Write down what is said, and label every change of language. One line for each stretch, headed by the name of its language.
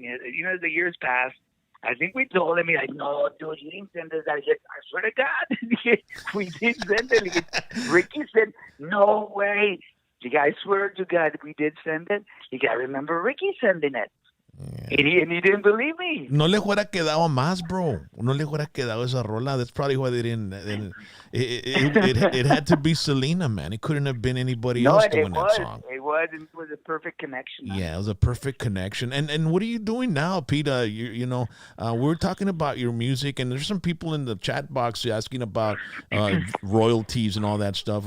English: The years passed. I think we told him, no, dude, you didn't send us that. He said, I swear to God, we did send it. Ricky said, no way. I swear to God, we did send it. I remember Ricky sending it. Yeah. And he didn't believe me.
Spanish: No le fuera quedado más, bro. No le fuera quedado esa rola.
English: That's probably why they didn't. It had to be Selena, man. It couldn't have been anybody else doing that song. It was a perfect connection. Yeah, it was a perfect connection. And what are you doing now, Pete? We're talking about your music, and there's some people in the chat box asking about royalties and all that stuff.